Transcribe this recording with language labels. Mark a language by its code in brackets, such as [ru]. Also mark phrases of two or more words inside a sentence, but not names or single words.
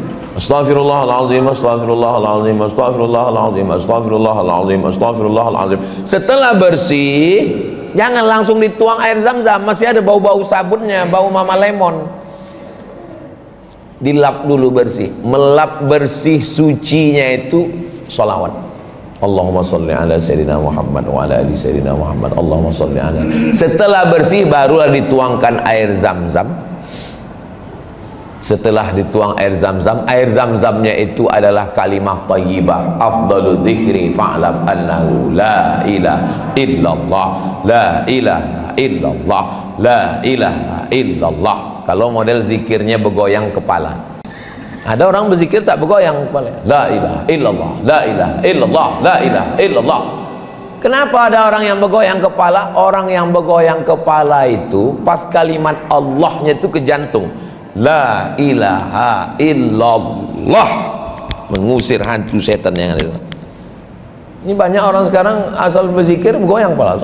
[ar] أستغفر الله العظيم، أستغفر الله العظيم، أستغفر الله العظيم، أستغفر الله العظيم، أستغفر الله العظيم. [id] Setelah bersih, jangan langsung dituang air zam-zam, masih ada bau-bau sabunnya, bau mama lemon. Dilap dulu bersih. Melap bersih sucinya itu sholawat. [ar] اللهم صل على سيدنا محمد وعلى آل سيدنا محمد. اللهم صل على. [id] Setelah bersih barulah dituangkan air zam-zam. Setelah dituang air zam-zam, air zam-zamnya itu adalah [ar] كلمة طيبة, أفضل الذكر فاعلم أنه لا إله إلا الله، لا إله إلا الله، لا إله إلا الله. [id] Kalau model zikirnya bergoyang kepala, ada orang berzikir tak bergoyang kepala, [ar] لا إله إلا الله، لا إله إلا الله، لا إله إلا الله. [id] Kenapa ada orang yang bergoyang kepala? Orang yang bergoyang kepala itu pas kalimat Allahnya itu ke jantung, [ar] لا إله إلا الله, [id] mengusir hantu setan yang ada. Ini banyak orang sekarang asal berzikir bergoyang kepala.